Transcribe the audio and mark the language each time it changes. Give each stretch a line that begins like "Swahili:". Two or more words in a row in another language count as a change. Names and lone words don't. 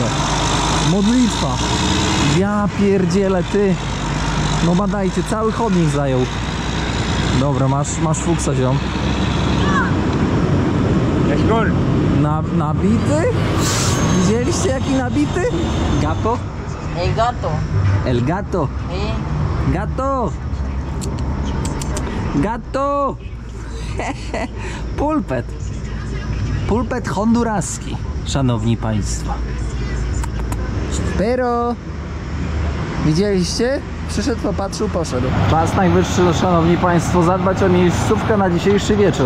Polish: Modlitwa. Ja pierdzielę, ty. No badajcie, cały chodnik zajął. Dobra, masz fuksa, ziom. Nabity? Widzieliście jaki nabity?
Spanish: Gato? El gato. El gato. Sí. Gato! Gato!
Polish: Pulpet. Pulpet honduraski, szanowni państwo. Pero! Widzieliście? Przyszedł, popatrzył, poszedł. Czas najwyższy, szanowni państwo, zadbać o miejscówkę na dzisiejszy wieczór.